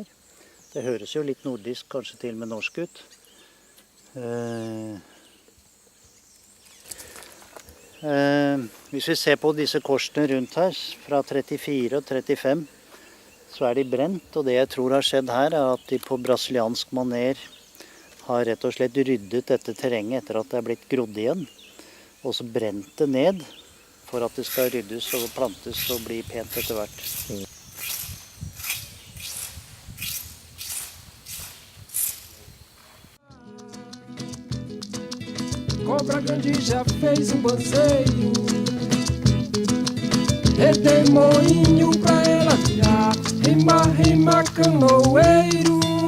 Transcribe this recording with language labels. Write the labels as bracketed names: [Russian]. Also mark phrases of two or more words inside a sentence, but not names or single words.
[Norwegian] Det høres jo litt nordisk, kanskje til og med norsk ut. Hvis vi ser på disse korsene rundt her, fra 34 og 35, så er de brent. Og det jeg tror har skjedd her, er at de på brasiliansk maner har rett og slett ryddet dette terrenget etter at det er blitt grodd igjen. Og så brent det ned for at det skal ryddes og plantes og bli pent etter hvert. [Portuguese] Cobra grande já fez banzeiro, redemoinho pra ela virar, rema, rema, canoeiro.